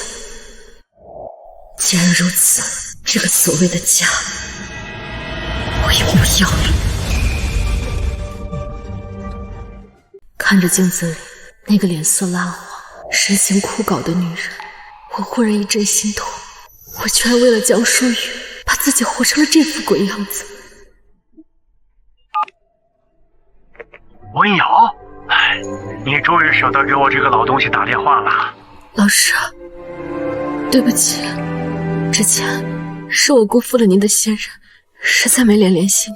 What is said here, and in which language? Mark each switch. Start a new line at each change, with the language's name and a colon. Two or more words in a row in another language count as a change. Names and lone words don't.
Chinese: 既然如此，這個所謂的家，我也不要了。看着鏡子裡那個臉色蠟黃、神情枯槁的女人，我忽然一陣心痛。我居然為了江疏雨，把自己活成了這副鬼樣子。文瑤，你終於捨得給我這個老東西打電話了。老師，對不起，之前是我辜負了您的信任，實在沒臉聯繫你。